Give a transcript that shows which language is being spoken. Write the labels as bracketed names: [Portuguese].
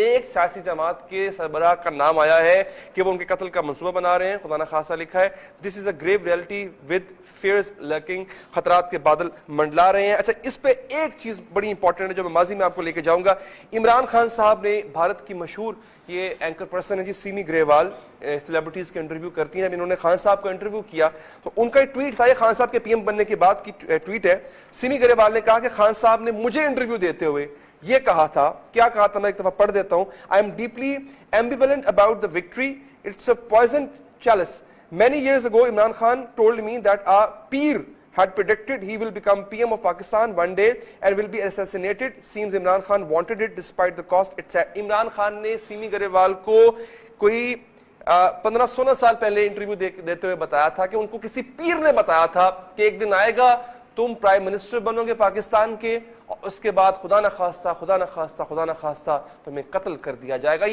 [Urdu] ایک سیاسی جماعت کے سربراہ کا نام آیا ہے کہ وہ ان کے قتل کا منصوبہ بنا رہے ہیں. خدا نہ خاصہ لکھا ہے [English] This is a grave reality with fears lurking. [Urdu] خطرات کے بادل منڈلا رہے ہیں. اچھا, اس پہ ایک چیز بڑی امپورٹنٹ ہے جو میں ماضی میں آپ کو لے کے جاؤں گا. عمران خان صاحب نے بھارت کی مشہور یہ اینکر پرسن ہے جی سیمی گریوال, سیلیبریٹیز کے انٹرویو کرتی ہیں. اب انہوں نے خان صاحب کا انٹرویو کیا تو ان کا ٹویٹ تھا, یہ خان صاحب کے پی ایم بننے کے بعد کی ٹویٹ ہے. سیمی گریوال نے کہا کہ خان صاحب نے مجھے انٹرویو دیتے ہوئے یہ کہا تھا, کیا کہا تھا, میں ایک دفعہ پڑھ دیتا ہوں. [English] I am deeply ambivalent about the victory. It's a poisoned chalice. Many years ago, Imran Khan told me that a peer had predicted he will become PM of Pakistan one day and will be assassinated. Seems Imran Khan wanted it despite the cost. It's [Urdu] Imran Khan نے semi Grewal کو کوئی 15-16 سال پہلے interview دیتے ہوئے بتایا تھا کہ ان کو کسی پیر نے بتایا تھا کہ ایک دن آئے گا تم پرائم منسٹر بنو گے پاکستان کے, اور اس کے بعد خدا نہ خواستہ تمہیں قتل کر دیا جائے گا.